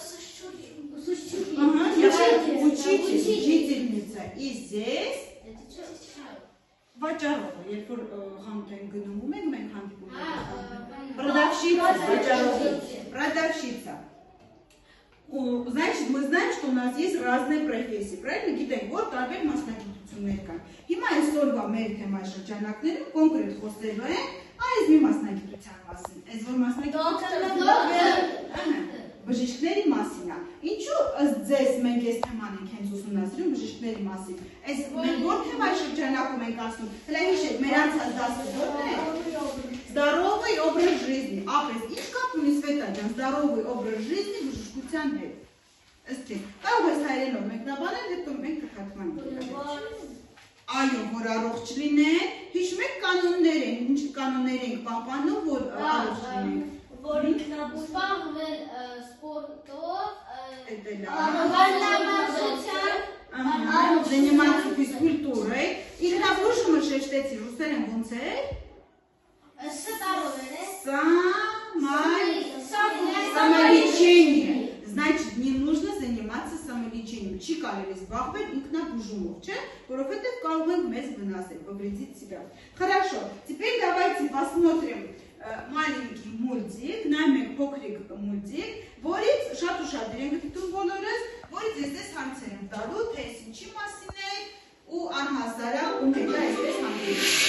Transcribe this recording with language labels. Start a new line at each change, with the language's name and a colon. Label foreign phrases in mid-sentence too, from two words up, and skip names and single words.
Russian: учительница, и здесь продавщица. Значит, мы знаем, что у нас есть разные профессии, правильно?
Armenian: Գիտենք, որ տարբեր մասնագիտություններ կան։ Հիմա այսօրվա մեր թեմայի շրջանակներում կոնկրետ խոսելու ենք այս մի մասնագիտության մասին։ Այս որ մասնագիտությունը բժիշկների մասին է։ Ինչու ըստ ձեզ մենք այս թեման ենք հենց ուսումնասիրում բժիշկների մասին։ Այս մենք որ թեմայի շրջանակում ենք ասում։ Հələ հիշեք, մեր անցած դասը որն է։
Russian: Здоровый образ жизни։
Armenian: Ապրես, ինչ կապ ունի Սվետա ջան,
Russian: здоровый образ жизни
Armenian: բժշկության հետ։ Ըստ ձեզ, կարող ես հայերենով մեկնաբանել, հետո մենք կթարգմանենք։ Այո, որ առողջ լինեն, հիշում եք կանոններ են, ինչ կանոններ ենք պահպանում, որ առողջ լինենք։ Որ ինքնաբուժվել սպորտով,
Russian: заниматься физкультурой,
Armenian: ինքնաբուժումը շեշտեցի, ռուսերեն ոնց է?
Russian: Самолечение. Значит, не нужно заниматься самолечением.
Armenian: Չի կարելի զբաղվել ինքնաբուժումով, չէ՞, որովհետև կարող ենք մեզ վնասել,
Russian: повредить себя. Хорошо. Теперь давайте посмотрим маленький мультик,
Armenian: նայենք փոքրիկ մուլտիկ, որից շատ ուշադիր ենք դիտում բոլորս, որից այսպես հարցեր եմ տալու, թե ինչի մասին է ու անհասարակ ում հետ է այսպես հանդիպում։